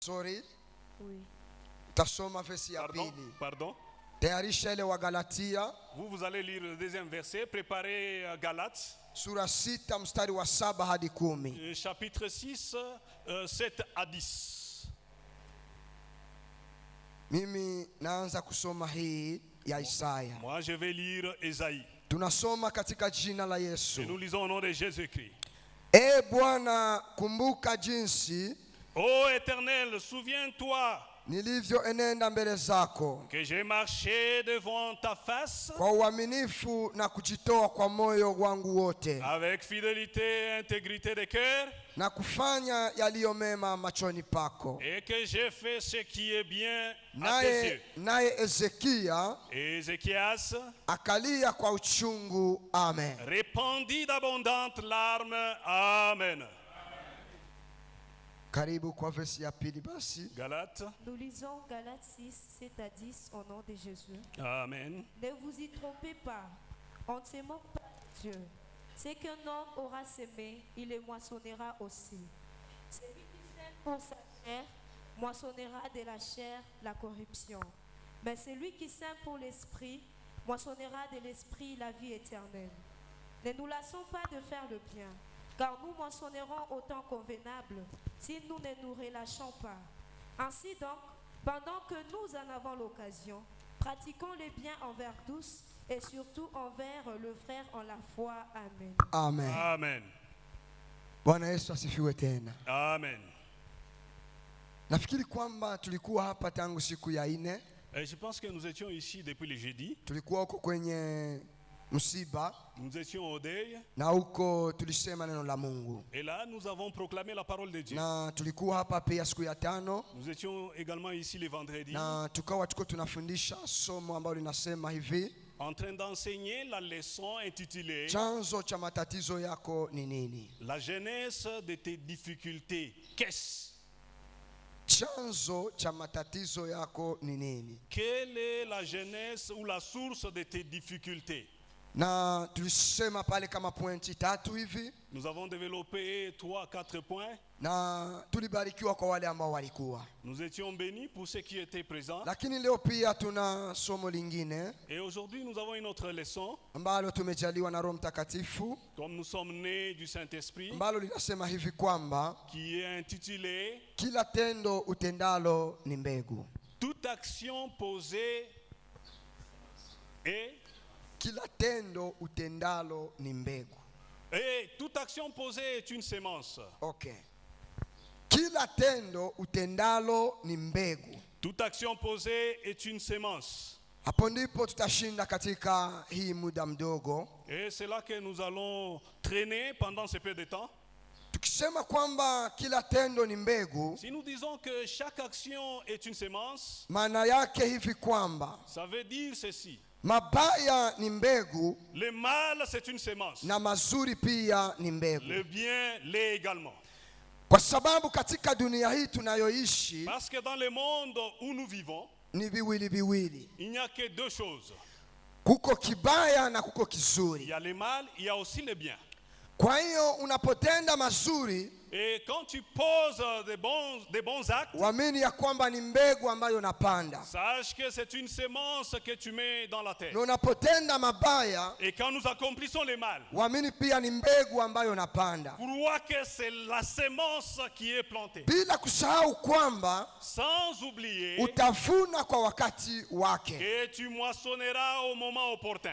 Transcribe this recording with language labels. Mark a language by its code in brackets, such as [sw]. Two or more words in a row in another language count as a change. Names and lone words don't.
[fr] Sorry. Oui. [sw] Tasoma versi ya pili. [fr] Pardon. [sw] Tayarisha ile wa Galatia. [fr] Vous allez lire le deuxième verset. Préparez Galates. [sw] Sura 6 mstari wa 7 hadi 10. [fr] Chapitre 6, 7 à 10. [sw] Mimi naanza kusoma hii ya Isaya. [fr] Moi je vais lire Isaïe. [sw] Tunasoma katika jina la Yesu. [fr] Et nous lisons au nom de Jésus-Christ. [sw] Bwana, kumbuka jinsi [fr] Ô Éternel, souviens-toi [sw] nilivyoenenda mbele zako [fr] que j'ai marché devant ta face [sw] kwa uaminifu na kujitoa kwa moyo wangu wote, [fr] avec fidélité et intégrité de cœur, [sw] na kufanya yaliyo mema machoni pako. [fr] et que j'ai fait ce qui est bien à tes yeux. [sw] Naye Ezekia [fr] Et Ézéchias [sw] akalia kwa uchungu. Amen. [fr] répandit d'abondantes larmes. Amen. [sw] Karibu kwa versi ya pili basi. [fr] Galates. Nous lisons Galates 6, 7 à 10 au nom de Jésus. Amen. Ne vous y trompez pas, on ne se moque pas de Dieu. Ce qu'un homme aura semé, il le moissonnera aussi. Celui qui sème pour sa chair, moissonnera de la chair la corruption. Mais celui qui sème pour l'esprit, moissonnera de l'esprit la vie éternelle. Ne nous lassons pas de faire le bien, car nous moissonnerons au temps convenable si nous ne nous relâchons pas. Ainsi donc, pendant que nous en avons l'occasion, pratiquons le bien envers tous et surtout envers le frère en la foi. Amen. Amen. Amen. [sw] Bwana Yesu asifiwe tena. Amen. Nafikiri kwamba tulikuwa hapa tangu siku ya 4. [fr] Et je pense que nous étions ici depuis le jeudi. [sw] Tulikuwa huko kwenye msiba [fr] Nous étions au deuil. [sw] na huko tulisema neno la Mungu, [fr] Et là, nous avons proclamé la parole de Dieu. [sw] na tulikuwa hapa pia siku ya 5 [fr] Nous étions également ici le vendredi, [sw] na tukawa tuko tunafundisha somo ambalo linasema hivi: [fr] en train d'enseigner la leçon intitulée [sw] chanzo cha matatizo yako ni nini? [fr] La genèse de tes difficultés. Qu'est-ce? [sw] Chanzo cha matatizo yako ni nini? [fr] Quelle est la genèse ou la source de tes difficultés? [sw] Na tulisema pale kama pointi 3 hivi, [fr] Nous avons développé 3-4 points. [sw] na tulibarikiwa kwa wale ambao walikuwa. [fr] Nous étions bénis pour ceux qui étaient présents. [sw] Lakini leo pia tuna somo lingine [fr] Et aujourd'hui, nous avons une autre leçon. [sw] ambalo tumejaliwa na Roho Mtakatifu, [fr] Comme nous sommes nés du Saint-Esprit, [sw] ambalo linasema hivi kwamba [fr] qui est intitulé [sw] kila tendo utendalo ni mbegu. [fr] Toute action posée est [sw] Kila tendo utendalo ni mbegu. [fr] Et toute action posée est une sémence. Okay. [sw] Kila tendo utendalo ni mbegu. [fr] Toute action posée est une sémence. [sw] Hapo ndipo tutashinda katika hii muda mdogo. [fr] Et c'est là que nous allons traîner pendant ce peu de temps. [sw] Tukisema kwamba kila tendo ni mbegu, [fr] Si nous disons que chaque action est une sémence, [sw] maana yake hivi kwamba [fr] ça veut dire ceci. [sw] mabaya ni mbegu [fr] Le mal, c'est une sémence. [sw] na mazuri pia ni mbegu. [fr] Le bien l'est également. [sw] Kwa sababu katika dunia hii tunayoishi [fr] Parce que dans le monde où nous vivons, [sw] ni viwili viwili. [fr] il n'y a que deux choses. [sw] Kuko kibaya na kuko [fr] Il [sw] kizuri. [fr] y a le mal, il y a aussi le bien. [sw] Kwa hiyo unapotenda mazuri, [fr] Et quand tu poses des bons actes, [sw] uamini ya kwamba ni mbegu ambayo unapanda. [fr] sache que c'est une sémence que tu mets dans la terre. [sw] Na unapotenda mabaya, [fr] Et quand nous accomplissons le mal, [sw] uamini pia ni mbegu ambayo unapanda. [fr] crois que c'est la sémence qui est plantée. [sw] Bila kusahau kwamba [fr] Sans oublier [sw] utavuna kwa wakati wake. [fr] que tu moissonneras au moment opportun.